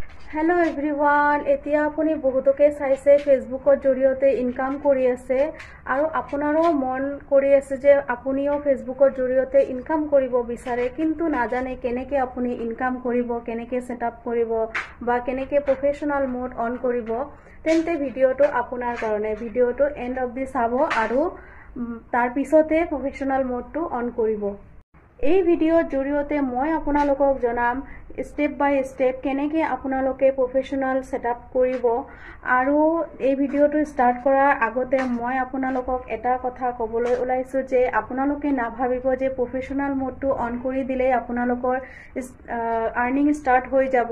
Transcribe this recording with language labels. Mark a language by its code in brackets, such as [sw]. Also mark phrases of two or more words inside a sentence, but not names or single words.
[en] Hello everyone [as] এতিয়া আপুনি বহুতকে চাইছে ফেচবুকৰ জৰিয়তে ইনকাম কৰি আছে আৰু আপোনাৰো মন কৰি আছে যে আপুনিও ফেচবুকৰ জৰিয়তে ইনকাম কৰিব বিচাৰে কিন্তু নাজানে কেনেকৈ আপুনি ইনকাম কৰিব কেনেকৈ ছেটআপ কৰিব বা কেনেকৈ [en] professional mode on [as] কৰিব তেন্তে ভিডিঅ'টো আপোনাৰ কাৰণে ভিডিঅ'টো এণ্ড অফ দি চাব আৰু তাৰ পিছত [en] professional modeটো on [as] करिबो। এই ভিডিওৰ জৰিয়তে মই আপোনালোকক জনাম [en] step by step [as] কেনেকৈ আপোনালোকে [en] professional setup [as] কৰিব আৰু এই ভিডিওটো ষ্টাৰ্ট কৰাৰ আগতে মই আপোনালোকক এটা কথা ক'বলৈ ওলাইছো যে আপোনালোকে নাভাবিব যে [en] professional modeটো on [as] কৰি দিলে আপোনালোকৰ [en] earning start [as] হৈ যাব।